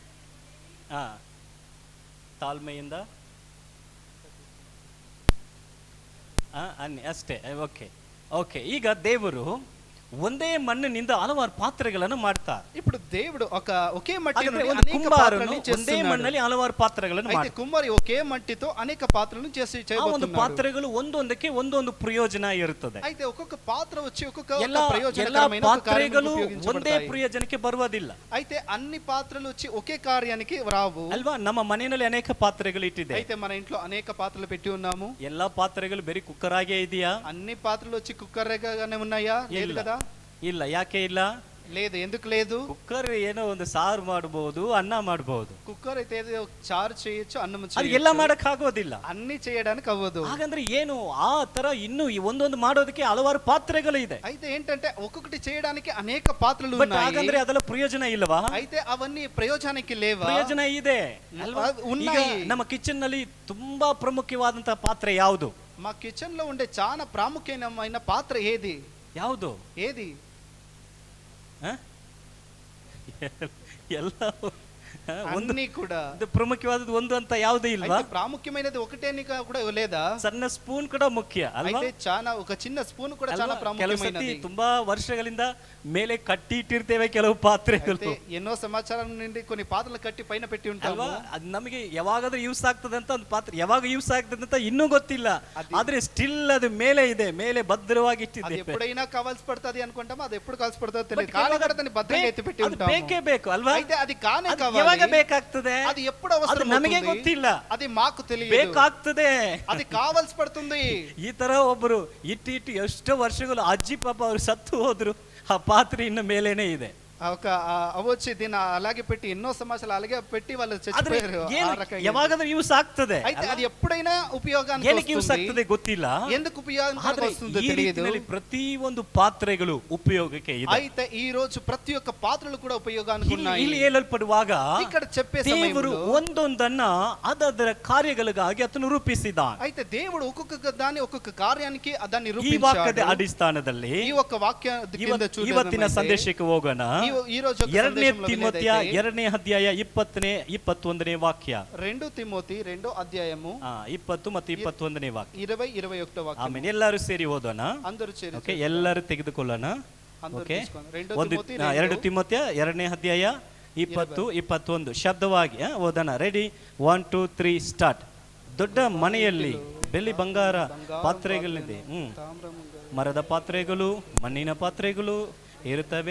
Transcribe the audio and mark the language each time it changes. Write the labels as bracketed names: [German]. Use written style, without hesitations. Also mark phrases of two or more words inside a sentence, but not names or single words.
[Kannada] ತಾಳ್ಮೆಯಿಂದ ಅನ್ನಿ ಅಷ್ಟೇ. ಓಕೆ ಓಕೆ. ಈಗ ದೇವರು ಒಂದೇ ಮಣ್ಣಿನಿಂದ ಹಲವಾರು ಪಾತ್ರೆಗಳನ್ನು ಮಾಡ್ತಾರೆ. [Telugu] ఇప్పుడు దేవుడు ఒకే మట్టి [Kannada] ಹಾಗಾದ್ರೆ [Telugu] నుండి [Kannada] ಒಂದು [Telugu] అనేక [Kannada] ಕುಂಬಾರನು [Telugu] పాత్రలను [Kannada] ಒಂದೇ [Telugu] చేస్తున్నాడు. [Kannada] ಮಣ್ಣಲ್ಲಿ ಹಲವಾರು ಪಾತ್ರೆಗಳನ್ನು [Telugu] అయితే [Kannada] ಮಾಡ್ತಾರೆ. [Telugu] కుమ్మరి ఒకే మట్టితో అనేక పాత్రలను [Kannada] ಆ ಒಂದು [Telugu] చేయబోతున్నాడు. [Kannada] ಪಾತ್ರೆಗಳು ಒಂದೊಂದಕ್ಕೆ ಒಂದೊಂದು ಪ್ರಯೋಜನ ಇರುತ್ತದೆ. [Telugu] అయితే ఒక్కొక్క పాత్ర వచ్చి ఒక్కొక్క [Kannada] ಎಲ್ಲ [Telugu] ప్రయోజనకరమైన ఒక కార్యానికి [Kannada] ಪಾತ್ರೆಗಳು ಒಂದೇ [Telugu] ఉపయోగించబడతాయి. [Kannada] ಪ್ರಯೋಜನಕ್ಕೆ ಬರುವುದಿಲ್ಲ [Telugu] అయితే అన్ని పాత్రలు వచ్చి ఒకే కార్యానికి రావు. [Kannada] ಅಲ್ವಾ? ನಮ್ಮ ಮನೆಯಲ್ಲಿ ಅನೇಕ ಪಾತ್ರೆಗಳು ಇಟ್ಟಿದೆ. [Telugu] అయితే మన ఇంట్లో అనేక పాత్రలు పెట్టి ఉన్నాము. [Kannada] ಎಲ್ಲಾ ಪಾತ್ರೆಗಳು ಬರೀ ಕುಕ್ಕರ್ ಆಗೇ ಇದೆಯಾ? [Telugu] అన్ని పాత్రలు వచ్చి కుక్కర్ గానే ఉన్నాయా? లేదు కదా. [Kannada] ಇಲ್ಲ. ಯಾಕೆ ಇಲ್ಲ? [Telugu] లేదు. ఎందుకు లేదు? [Kannada] ಕುಕ್ಕರ್ ಏನೋ ಒಂದು ಸಾರು ಮಾಡಬಹುದು, ಅನ್ನ ಮಾಡಬಹುದು. [Telugu] కుక్కర్ అయితే ఏదో చారు చేయొచ్చు, అన్నం [Kannada] ಅದು [Telugu] చేయొచ్చు. [Kannada] ಎಲ್ಲ ಮಾಡಕ್ ಆಗೋದಿಲ್ಲ. [Telugu] అన్ని చేయడానికి అవ్వదు. [Kannada] ಹಾಗಂದ್ರೆ ಏನು ಆ ತರ ಇನ್ನು ಈ ಒಂದೊಂದು ಮಾಡೋದಕ್ಕೆ ಹಲವಾರು ಪಾತ್ರೆಗಳು ಇದೆ. [Telugu] అయితే ఏంటంటే ఒక్కొక్కటి చేయడానికి అనేక పాత్రలు [Kannada] ಬಟ್ [Telugu] ఉన్నాయి. [Kannada] ಹಾಗಂದ್ರೆ ಅದೆಲ್ಲ ಪ್ರಯೋಜನ ಇಲ್ಲವಾ? [Telugu] అయితే అవన్నీ ప్రయోజనానికి లేవా? [Kannada] ಪ್ರಯೋಜನ ಇದೆ ಅಲ್ವಾ? [Telugu] ఉన్నాయి. [Kannada] ಈಗ ನಮ್ಮ ಕಿಚನ್ ನಲ್ಲಿ ತುಂಬಾ ಪ್ರಮುಖವಾದಂತಹ ಪಾತ್ರೆ ಯಾವುದು? [Telugu] మా కిచెన్ లో ఉండే చాలా ప్రాముఖ్యమైన పాత్ర ఏది? [Kannada] ಯಾವುದು? [Telugu] ఏది? [Kannada] ಎಲ್ಲ ಒಂದು [Telugu] అన్ని కూడా. [Kannada] ಪ್ರಮುಖವಾದದ್ದು ಒಂದು ಅಂತ ಯಾವುದೂ ಇಲ್ವಾ? [Telugu] అయితే ప్రాముఖ్యమైనది ఒకటే కూడా లేదా? [Kannada] ಸಣ್ಣ ಸ್ಪೂನ್ ಕೂಡ ಮುಖ್ಯ ಅಲ್ವಾ? [Telugu] అయితే చాలా ఒక చిన్న స్పూన్ కూడా చాలా [Kannada] ಅಲ್ವಾ? ಕೆಲವು ಸತಿ [Telugu] ప్రాముఖ్యమైనది. [Kannada] ತುಂಬಾ ವರ್ಷಗಳಿಂದ ಮೇಲೆ ಕಟ್ಟಿ ಇಟ್ಟಿರ್ತೇವೆ ಕೆಲವು ಪಾತ್ರೆಗಳು [Telugu] అయితే ఎన్నో సంవత్సరాల నుండి కొన్ని పాత్రలు కట్టి పైన పెట్టి ఉంటాము. [Kannada] ಅಲ್ವಾ? ಅದು ನಮಗೆ ಯಾವಾಗಾದ್ರೂ ಯೂಸ್ ಆಗ್ತದೆ ಅಂತ ಒಂದು ಪಾತ್ರೆ ಯಾವಾಗ ಯೂಸ್ ಆಗ್ತದೆ ಅಂತ ಇನ್ನೂ ಗೊತ್ತಿಲ್ಲ. ಆದ್ರೆ ಸ್ಟಿಲ್ ಅದು ಮೇಲೆ ಇದೆ, ಮೇಲೆ ಭದ್ರವಾಗಿ [Telugu] అది [Kannada] ಇಟ್ಟಿದ್ದೇವೆ. [Telugu] ఎప్పుడైనా కావాల్సి పడుతుంది అనుకుంటాము, అది ఎప్పుడు కావాల్సి పడుతుందో But తెలియదు. కానీ కూడా దాన్ని భద్రంగా ఎత్తి పెట్టి [Kannada] ಅದು [Telugu] ఉంటాము. [Kannada] ಬೇಕೇ ಬೇಕು ಅಲ್ವಾ? [Telugu] అయితే అది కానే [Kannada] ಅದು [Telugu] కావాలి. [Kannada] ಯಾವಾಗ ಬೇಕಾಗ್ತದೆ? [Telugu] అది ఎప్పుడు [Kannada] ಅದು [Telugu] అవసరం [Kannada] ನಮಗೆ [Telugu] అవుతుంది? [Kannada] ಗೊತ್ತಿಲ್ಲ. [Telugu] అది మాకు తెలియదు. [Kannada] ಬೇಕಾಗ್ತದೆ. [Telugu] అది కావాల్సి పడుతుంది. [Kannada] ಈ ತರ ಒಬ್ರು ಇಟ್ಟು ಎಷ್ಟೋ ವರ್ಷಗಳು ಅಜ್ಜಿ ಪಾಪ ಅವ್ರು ಸತ್ತು ಹೋದ್ರು, ಆ ಪಾತ್ರೆ ಇನ್ನು ಮೇಲೇನೆ ಇದೆ. [Telugu] అవచ్చి దీన్ని అలాగే పెట్టి ఎన్నో సంవత్సరాలు అలాగే పెట్టి వాళ్ళు [Kannada] ಆದ್ರೆ [Telugu] చచ్చిపోయారు. [Kannada] ಏನು [Telugu] ఆ రకంగా. [Kannada] ಯಾವಾಗಾದ್ರೂ ಯೂಸ್ ಆಗ್ತದೆ. [Telugu] అయితే అది ఎప్పుడైనా ఉపయోగానికి [Kannada] ಏನಕ್ಕೆ ಯೂಸ್ [Telugu] వస్తుంది. [Kannada] ಆಗ್ತದೆ ಗೊತ್ತಿಲ್ಲ. [Telugu] ఎందుకు ఉపయోగానికి [Kannada] ಆದ್ರೆ [Telugu] వస్తుందో [Kannada] ಈ [Telugu] తెలియదు. [Kannada] ರೀತಿಯಲ್ಲಿ ಪ್ರತಿ ಒಂದು ಪಾತ್ರೆಗಳು ಉಪಯೋಗಕ್ಕೆ ಇದೆ. [Telugu] అయితే ఈ రోజు ప్రతి ఒక్క పాత్రలు కూడా ఉపయోగానికి ఉన్నాయి. [Kannada] ಇಲ್ಲಿ ಹೇಳಲ್ಪಡುವಾಗ [Telugu] ఇక్కడ చెప్పే [Kannada] ದೇವರು [Telugu] సమయంలో [Kannada] ಒಂದೊಂದನ್ನ ಅದರ ಕಾರ್ಯಗಳಿಗಾಗಿ ಆತನು ರೂಪಿಸಿದ್ದಾನೆ. [Telugu] అయితే దేవుడు ఒక్కొక్క దాన్ని ఒక్కొక్క కార్యానికి దాన్ని [Kannada] ಈ ವಾಕ್ಯದ [Telugu] రూపించాడు. [Kannada] ಅಡಿಸ್ಥಾನದಲ್ಲಿ [Telugu] ఈ ఒక్క వాక్య కింద [Kannada] ಇವತ್ತಿನ [Telugu] చూడడం [Kannada] ಸಂದೇಶಕ್ಕೆ ಹೋಗೋಣ. [Telugu] ఈ రోజు యొక్క [Kannada] ಎರಡನೇ [Telugu] సందేశంలో [Kannada] ತಿಮೋಥೆಯ [Telugu] వెళ్ళేదైతే [Kannada] 2ನೇ ಅಧ್ಯಾಯ 20-21 ವಾಕ್ಯ. [Telugu] 2 తిమోతి 2వ అధ్యాయము [Kannada] 20 ಮತ್ತು 21 ವಾಕ್ಯ. [Telugu] 20-21 వాక్యం. [Kannada] ಆಮೇಲೆ ಎಲ್ಲರೂ ಸೇರಿ ಓದೋಣ. [Telugu] అందరూ చేరి [Kannada] ಓಕೆ, ಎಲ್ಲರೂ ತೆಗೆದುಕೊಳ್ಳೋಣ. [Telugu] అందరూ [Kannada] ಓಕೆ, [Telugu] తీసుకోండి. [Kannada] 2 ತಿಮೋಥೆಯ 2ನೇ ಅಧ್ಯಾಯ 20-21 ಶಬ್ದವಾಗಿ ಓದೋಣ. ರೆಡಿ, 1 2 3 ಸ್ಟಾರ್ಟ್. ದೊಡ್ಡ ಮನೆಯಲ್ಲಿ ಬೆಳ್ಳಿ ಬಂಗಾರ ಪಾತ್ರೆಗಳಿದೆ, ಮರದ ಪಾತ್ರೆಗಳು, ಮಣ್ಣಿನ ಪಾತ್ರೆಗಳು ಇರುತ್ತವೆ.